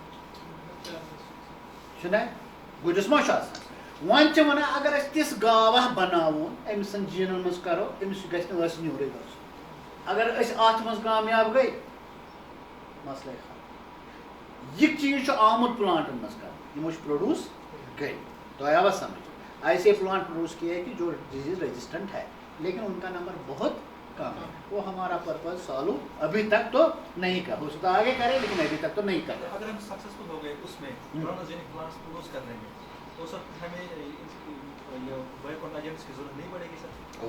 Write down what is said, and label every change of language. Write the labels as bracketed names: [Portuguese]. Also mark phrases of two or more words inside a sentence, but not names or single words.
[Kashmiri] چھُنہ گُرِس ما چھُ آسان وۄنۍ چھِ وَنان اگر أسۍ تِژھ گاو اکھ بَناوون أمۍ سٕنٛدۍ جیٖنن منٛز کَرو أمِس گژھِ نہٕ ٲسہٕ نیوٗرٕے گژھُن اگر أسۍ اَتھ منٛز کامیاب گٔے مسلے خبر یہِ چیٖز چھُ آمُت پلانٹن منٛز کرنہٕ یِمو چھِ پروڈیوس گٔے تۄہہِ آوا سمجھ [Urdu] ایسے پلانٹ پروڈیوس کیے کہ جو ڈیزیز ریزسٹنٹ ہے لیکن ان کا نمبر بہت کم ہے وہ ہمارا پرپز سالو ابھی تک تو نہیں کر ہو سکتا آگے کرے لیکن ابھی تک تو نہیں کر رہے اگر ہم سکسیزفل ہو گئے اس میں [English] transgenic plants [Urdu] پروڈیوس کرنے میں تو سر ہمیں بایو کنورجنس کی ضرورت نہیں پڑے گی سر